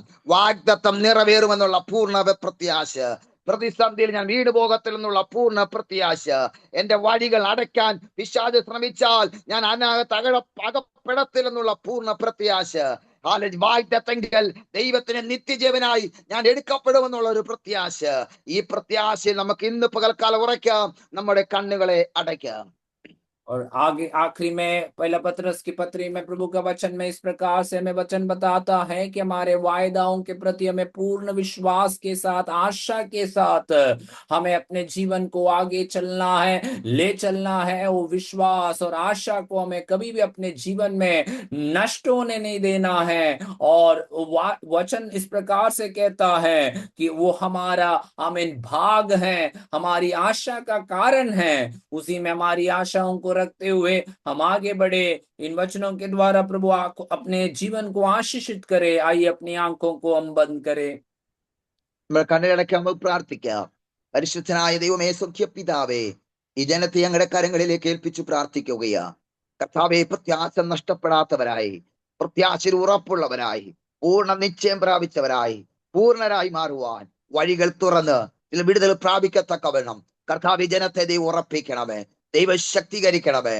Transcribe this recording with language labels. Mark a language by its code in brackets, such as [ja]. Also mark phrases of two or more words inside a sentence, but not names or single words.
[ml] വാഗ്ദത്തം നിറവേറുമെന്നുള്ള പൂർണ്ണ പ്രത്യാശ, പ്രതിസന്ധിയിൽ ഞാൻ വീട് പോകത്തില്ലെന്നുള്ള പൂർണ്ണ പ്രത്യാശ, എന്റെ വഴികൾ അടയ്ക്കാൻ പിശാച് ശ്രമിച്ചാൽ ഞാൻ അകപ്പെടത്തില്ലെന്നുള്ള പൂർണ്ണ പ്രത്യാശ, വാഗ്ദത്തങ്ങൾ ദൈവത്തിന് നിത്യജീവനായി ഞാൻ എടുക്കപ്പെടുമെന്നുള്ള ഒരു പ്രത്യാശ. ഈ പ്രത്യാശയിൽ നമുക്ക് ഇന്ന് പകൽക്കാലം ഉറയ്ക്കാം, നമ്മുടെ കണ്ണുകളെ അടയ്ക്കാം. [hi] और आगे आखिरी में पहला पत्रस की पत्री में प्रभु का वचन में इस प्रकार से हमें वचन बताता है कि हमारे वायदाओं के प्रति हमें पूर्ण विश्वास के साथ, आशा के साथ हमें अपने जीवन को आगे चलना है, ले चलना है। वो विश्वास और आशा को हमें कभी भी अपने जीवन में नष्ट होने नहीं देना है। और वचन इस प्रकार से कहता है कि वो हमारा आमीन भाग है, हमारी आशा का कारण है। उसी में हमारी आशाओं को रखते हुए हम आगे बढ़े। इन वचनों के द्वारा प्रभु अपने जीवन को आशीषित करे। आइए अपनी आंखों को हम बंद करें, [ml] നമ്മൾ കണ്ണുകളടയ്ക്കാൻ നമുക്ക് പ്രാർത്ഥിക്കാം. പരിശുദ്ധനായ ദൈവമേ, സഖ്യപിതാവേ, ഈ ജനത്തെ ഞങ്ങളുടെ കരങ്ങളിലേക്ക് ഏൽപ്പിച്ചു പ്രാർത്ഥിക്കുകയാ. കർത്താവേ, പ്രത്യാശ നഷ്ടപ്പെടാത്തവരായി, പ്രത്യാശയിൽ ഉറപ്പുള്ളവരായി, പൂർണ്ണ നിശ്ചയം പ്രാപിച്ചവരായി, പൂർണ്ണരായി മാറുവാൻ വഴികൾ തുറന്ന് ഇതിൽ വിടുതൽ പ്രാപിക്കത്തക്കവണ്ണം കർത്താവ് ജനത്തെ ദൈവം ഉറപ്പിക്കണമേ, ദൈവ ശക്തീകരിക്കണമേ.